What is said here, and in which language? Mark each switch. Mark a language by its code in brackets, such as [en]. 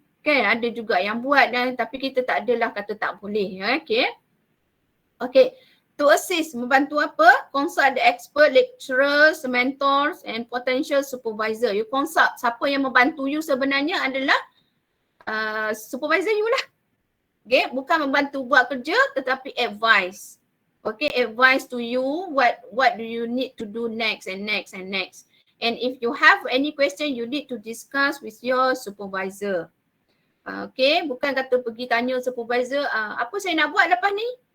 [ms] Kan ada juga yang buat tapi kita tak adalah kata tak boleh. [en] Okay. Okay. To assist, [ms] membantu apa? [en] Consult the expert, lecturers, mentors and potential supervisor. You consult [ms] siapa yang membantu you sebenarnya adalah supervisor you lah. Okay, bukan membantu buat kerja tetapi advice. [en] Okay, advice to you what do you need to do next and next and next. And if you have any question, you need to discuss with your supervisor. [ms] Okay, bukan kata pergi tanya supervisor, apa saya nak buat lepas ni?